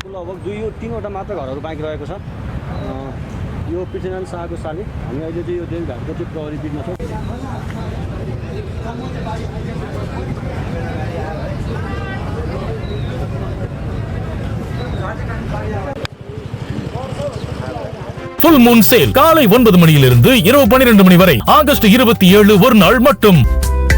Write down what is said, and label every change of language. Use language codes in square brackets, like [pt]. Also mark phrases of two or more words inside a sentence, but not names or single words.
[ne] लगभग 2-3वटा मात्र घरहरू बाँकी रहेको छ। यो पृथ्वीनारायण शाहको साली हामी अहिले चाहिँ यो देवीघाटको चाहिँ प्रहरी बिटमा छौँ। [en] full moon sale [ta] காலை 9 மணியிலிருந்து இரவு 12 மணி வரை ஆகஸ்ட் 27 ஒரு நாள் மட்டும்.